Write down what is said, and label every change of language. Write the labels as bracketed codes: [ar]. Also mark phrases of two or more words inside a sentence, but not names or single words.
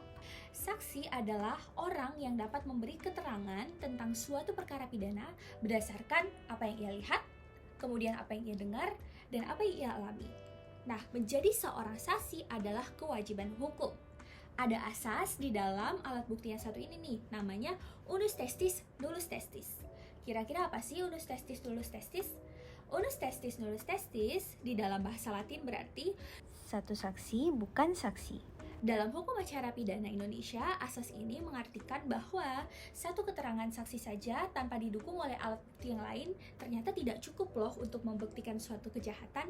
[id] saksi adalah orang yang dapat memberi keterangan tentang suatu perkara pidana berdasarkan apa yang ia lihat, kemudian apa yang ia dengar, dan apa yang ia alami. Nah, menjadi seorang saksi adalah kewajiban hukum. Ada asas di dalam alat bukti yang satu ini nih, namanya [la] unus testis nullus testis. [id] Kira-kira apa sih [la] unus testis nullus testis? Unus testis nullus testis [id] di dalam bahasa Latin berarti satu saksi bukan saksi. Dalam hukum acara pidana Indonesia, asas ini mengartikan bahwa satu keterangan saksi saja tanpa didukung oleh alat bukti yang lain ternyata tidak cukup loh untuk membuktikan suatu kejahatan.